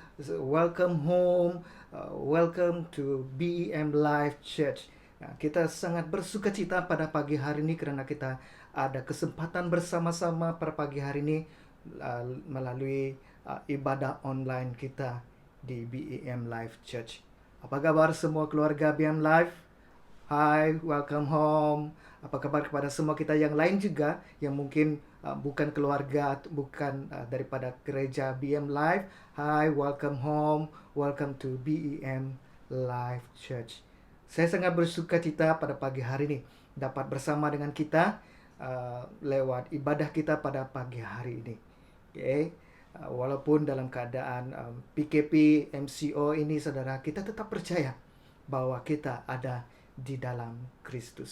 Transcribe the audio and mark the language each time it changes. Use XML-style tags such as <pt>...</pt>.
<en>Welcome home, welcome to BEM Life Church.</en> <ms>Nah, kita sangat bersuka cita pada pagi hari ini karena kita ada kesempatan bersama-sama pada pagi hari ini melalui ibadah online kita di BEM Life Church. Apa kabar semua keluarga BEM Life? Hai,</ms> <en>welcome home.</en> <ms>Apa kabar kepada semua kita yang lain juga yang mungkin bukan keluarga, bukan daripada gereja BEM Life.</ms> <en>Hai, welcome home. Welcome to BEM Life Church.</en> <ms>Saya sangat bersuka cita pada pagi hari ini dapat bersama dengan kita lewat ibadah kita pada pagi hari ini. Okay. Walaupun dalam keadaan PKP, MCO ini, saudara, kita tetap percaya bahwa kita ada di dalam Kristus.</ms>